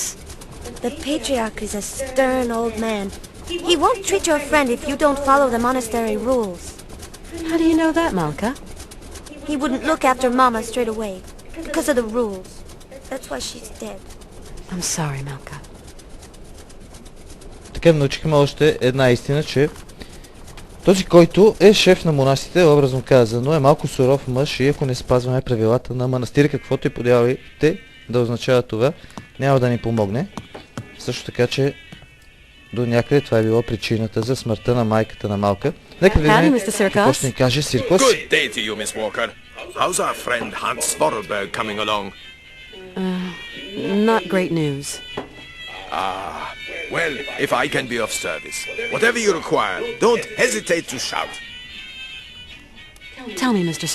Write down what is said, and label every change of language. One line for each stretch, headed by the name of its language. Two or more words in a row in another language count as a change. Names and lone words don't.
English: The patriarch is a stern old man. He won't treat your friend if you don't follow the monastery rules. How do you know that, Malka? He wouldn't look after Mama straight away because of the rules. That's why she's dead. I'm sorry, Malka.
Bulgarian: Така научихме още една истина, че този, който е шеф на монасите, образно казано, е малко суров мъж и ако не спазваме правилата на манастира, каквото и подявите да означава това, няма да ни помогне. Също така, че до някъде това е било причината за смъртта на майката на Малка. Нека видим какво ще ни каже Сиркос.
English: Good day to you, Miss Walker. How's our friend Hans Vorarlberg coming along? Not great news. Well, if I can be of service, whatever you require, don't hesitate to shout. Tell me, Mr.